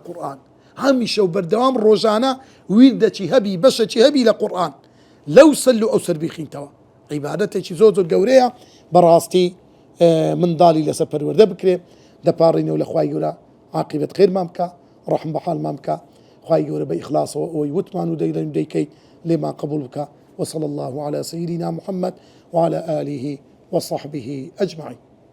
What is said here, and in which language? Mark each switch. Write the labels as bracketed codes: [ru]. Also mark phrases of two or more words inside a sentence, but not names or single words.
[ckb] قورئان هەمیشە و بەردەوام ڕۆژانە ویردەکی هەبی بەشەکی هەبی لە قورئان لەو سەل و ئەو سەر بیخینتەوە عیبادەتێکی زۆر زۆر گەورەیە بەڕاستی منداڵی لەسەر پەروەردە بکرێ دەپاڕینەوە لە خوای گەورە عاقبەت خێرمان بکە ڕەحم بە حاڵمان بکە خوای گەورە بە ئیخلاسەوە ئەوەی وتمان و دەیکەی لێمان قبول بکە [ar] وصلى الله على سيدنا محمد وعلى آله وصحبه أجمعين